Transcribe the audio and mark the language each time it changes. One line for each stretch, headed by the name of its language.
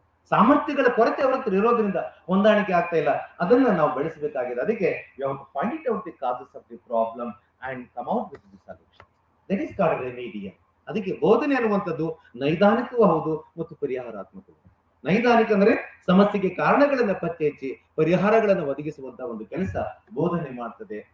Kannada: ಸಾಮರ್ಥ್ಯಗಳ ಕೊರತೆ ಅವರ ಹತ್ರ ಇರೋದ್ರಿಂದ ಹೊಂದಾಣಿಕೆ ಆಗ್ತಾ ಇಲ್ಲ. ಅದನ್ನ ನಾವು ಬೆಳೆಸಬೇಕಾಗಿದೆ.
English: ಅದಕ್ಕೆ you have to find it out the causes of the problem and come out with the solution. That is called remedial.
Kannada: ಅದಕ್ಕೆ ಬೋಧನೆ ಅನ್ನುವಂಥದ್ದು ನೈದಾನಿಕವೂ ಹೌದು ಮತ್ತು ಪರಿಹಾರಾತ್ಮಕವೂ. ನೈದಾನಿಕ ಅಂದ್ರೆ ಸಮಸ್ಯೆಗೆ ಕಾರಣಗಳನ್ನ ಪತ್ತೆ ಹಚ್ಚಿ ಪರಿಹಾರಗಳನ್ನು ಒದಗಿಸುವಂತಹ ಒಂದು ಕೆಲಸ ಬೋಧನೆ ಮಾಡ್ತದೆ.